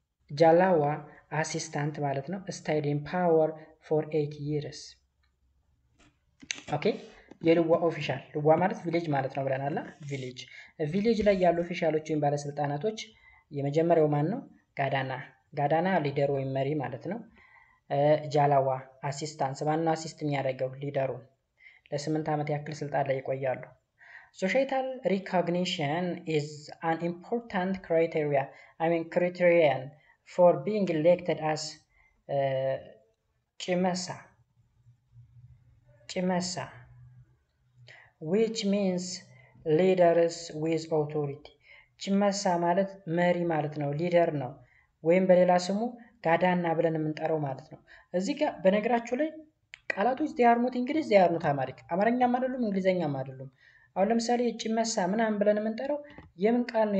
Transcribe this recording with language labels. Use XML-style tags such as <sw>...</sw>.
<am>ጃላዋ አሲስታንት ማለት ነው።</am> <en>ስታይድ ኢን ፓወር ፎር 8 years።</en> <am>ኦኬ የልዋ ኦፊሻል ልዋ ማለት ቪሌጅ ማለት ነው ብለናል። ቪሌጅ ላይ ያሉ ኦፊሻሎች ወይም ባለስልጣናቶች የመጀመሪያው ማን ነው? ጋዳና ሊደር ወይም መሪ ማለት ነው። ጃላዋ አሲስታንስ ማን ነው? አሲስት የሚያደርገው ሊደሩ። ለ8 ዓመት ያክል ስልጣን ላይ ይቆያሉ።</am> <en>Societal recognition is an important criterion for being elected as Chimesa, which means leaders with authority.</en> <am>ቺመሳ ማለት መሪ ማለት ነው፣ ሊደር ነው። ወይም በሌላ ስሙ ጋዳና ብለን የምንጠራው ማለት ነው። እዚህ ጋር በነገራችሁ ላይ ቃላቶች ዚያርኑት እንግሊዝ ዚያርኑት አማርኛም አይደሉም እንግሊዘኛም አይደሉም። አሁን ለምሳሌ ጭመሳ ምናምን ብለን የምንጠራው የምን ቃል ነው?</am>